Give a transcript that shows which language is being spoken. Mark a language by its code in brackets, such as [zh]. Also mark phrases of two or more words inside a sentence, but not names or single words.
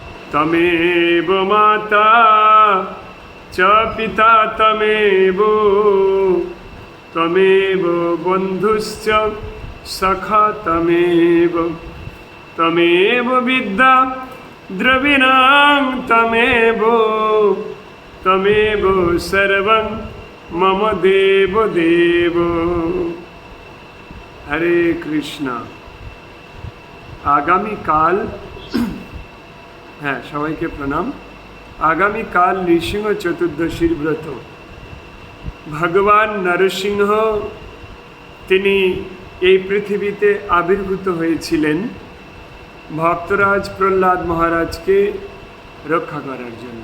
[sa] তমেব মাতা চ পিতা তমেব, তমেব বন্ধুশ্চ সখা তমেব, তমেব বিদ্যা দ্রবিণাং তমেব, তমেব সর্বং মম দেব দেব। [bn] হরে কৃষ্ণ। আগামীকাল, হ্যাঁ সবাইকে প্রণাম। আগামীকাল নৃসিংহ চতুর্দশীর ব্রত। ভগবান নরসিংহ তিনি এই পৃথিবীতে আবির্ভূত হয়েছিলেন ভক্তরাজ প্রহ্লাদ মহারাজকে রক্ষা করার জন্য।